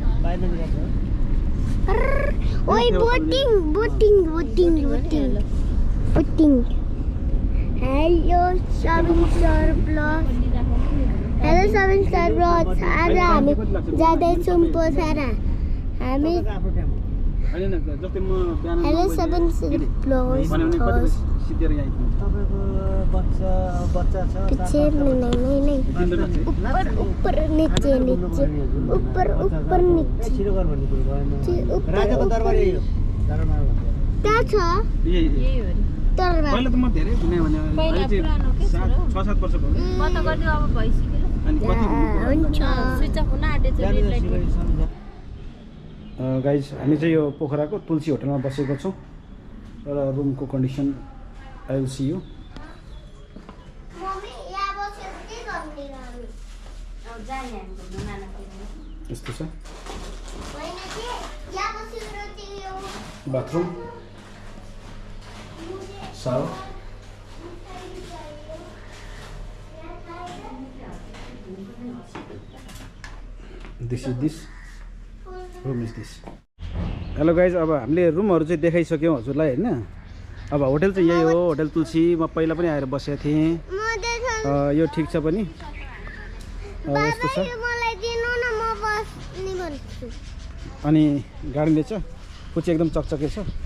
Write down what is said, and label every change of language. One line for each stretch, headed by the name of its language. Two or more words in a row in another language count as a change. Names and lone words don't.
Nepali: ओइ बोटिङ बोटिङ बोटिङ बोटिङ बोटिङ हेलो सेभेन स्टार ब्लग हेलो सेभेन स्टार ब्लग आज हामी जाँदैछौँ पोखरा हामी
Hindi: हेलो सेभेन स्टार ब्लग पीछे नहीं ऊपर ऊपर नीचे नीचे ऊपर ऊपर नीचे ऊपर क्या छ
Nepali: पहिला त म धेरै घुमे भने अहिले चाहिँ 6-7 वर्ष भयो। म त गर्नु अब भइसक्यो अनि कति हुन्छ
English: switch off
Nepali: हुन आँटेछ
English: red light.
Nepali: गाइज हामी चाहिँ यो पोखराको तुलसी होटलमा बसेको छौँ र रुमको कन्डिसन
English: I will see you.
Nepali: यस्तो छ
English: bathroom shower this is this room is this.
Nepali: हेलो गाइज अब हामीले रुमहरू चाहिँ देखाइसक्यौँ हजुरलाई होइन। अब होटल चाहिँ यही हो होटल तुलसी। म पहिला पनि आएर बसेको थिएँ। यो ठिक छ पनि यस्तो छ। अनि गार्डन छ कुची एकदम चकचके छ।